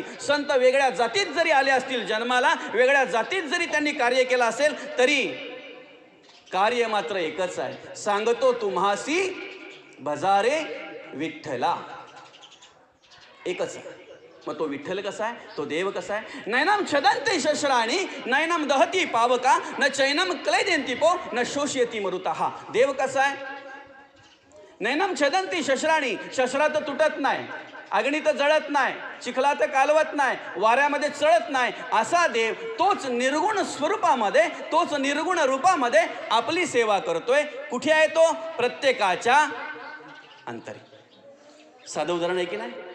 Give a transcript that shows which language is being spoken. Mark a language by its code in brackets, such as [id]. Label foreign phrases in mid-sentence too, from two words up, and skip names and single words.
[mr] संत वेगळ्या जातीत जरी आले असतील जन्माला, वेगळ्या जातीत जरी त्यांनी कार्य केलं असेल, तरी कार्य मात्र एकच आहे. सांगतो तुम्हासी भजारे विठ्ठला, एकच आहे. मग तो विठ्ठल कसा आहे? तो देव कसा आहे? [sa] नैनम छदंती शस्त्राणी नैनम दहती पावका न चैनम क्लेदेंती पो न शोषयती मरुता. [mr] हा देव कसा आहे? [sa] नैनम छदंती शस्त्राणी, [mr] शस्त्रा तर तुटत नाही, अग्नी तर जळत नाही, चिखला तर कालवत नाही, वाऱ्यामध्ये चळत नाही, असा देव तोच निर्गुण स्वरूपामध्ये, तोच निर्गुण रूपामध्ये आपली सेवा करतोय. कुठे आहे तो? प्रत्येकाच्या अंतरी. साधं उदाहरण आहे की नाही?